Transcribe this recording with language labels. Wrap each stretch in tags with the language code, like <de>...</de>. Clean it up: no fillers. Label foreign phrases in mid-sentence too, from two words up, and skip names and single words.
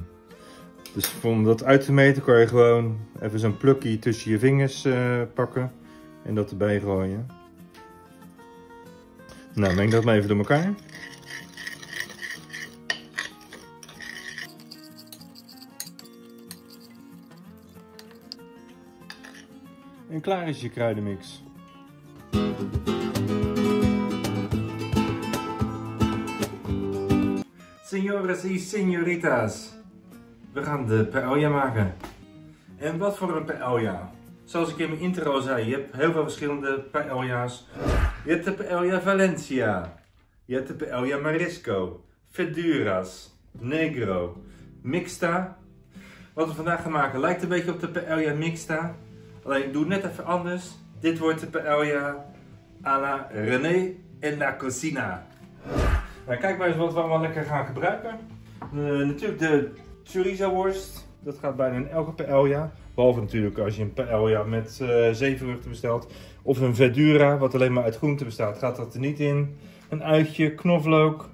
<nl>Dus om dat uit te meten kan je gewoon even zo'n plukje tussen je vingers pakken en dat erbij gooien. Nou, meng dat maar even door elkaar. En klaar is je kruidenmix.</nl> <es>Señores y señoritas,</es> <nl>we gaan de paella maken. En wat voor een paella? Zoals ik in mijn intro al zei, je hebt heel veel verschillende paella's. Je hebt de paella Valencia, je hebt de paella Marisco, Verduras, Negro, Mixta. Wat we vandaag gaan maken lijkt een beetje op de paella Mixta. Alleen ik doe het net even anders. Dit wordt de paella à la René en la Cocina. Nou, kijk maar eens wat we allemaal lekker gaan gebruiken. Natuurlijk de chorizo worst. Dat gaat bijna in elke paella. Behalve natuurlijk als je een paella met zeevruchten bestelt. Of een verdura wat alleen maar uit groenten bestaat. Gaat dat er niet in. Een uitje, knoflook.</nl>